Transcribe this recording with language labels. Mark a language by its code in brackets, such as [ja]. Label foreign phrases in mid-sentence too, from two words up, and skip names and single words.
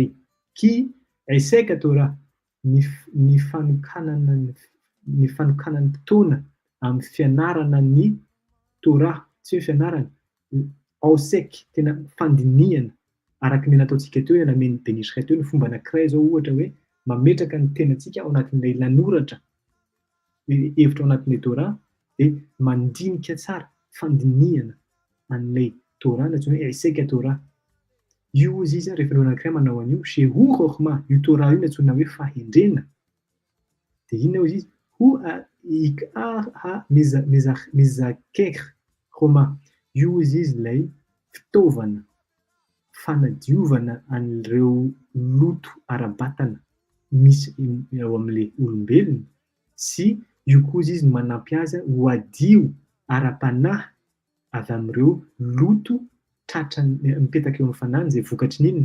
[he] כי עסק תורה, [mg] ny fanokanana fotoana amin'ny fianarana ny Torah, tsy hoe fianarana, ausek, tena fandinihana, araka ny nataontsika teo namen'ny Benishray teo ny fomba anankiray zao ohatra hoe mametraka ny tenantsika ao anatin'ilay lanoratra, hevitra ao anatin'ilay Torah, de mandinika tsara, fandinihana an'ilay Torah antsoina hoe [he] עסק תורה. [mg] Io ozy izy rehefa ny anankiray manao an'io, [he] שהוא חכמה, [mg] io Torah io antsoina hoe fahendrena. De inona ozy izy? [he] הוא העיקר המזכך חומר. [mg] Io izy ilay fitaovana fanadiovana an'ireo loto ara-batana misy ao amin'ilay olombelona sy io koa izy manampy azy ho adio ara-panahy avy amin'ireo loto tratrany mipetaka eo amin'ny fanahiny zay vokatry n'inona?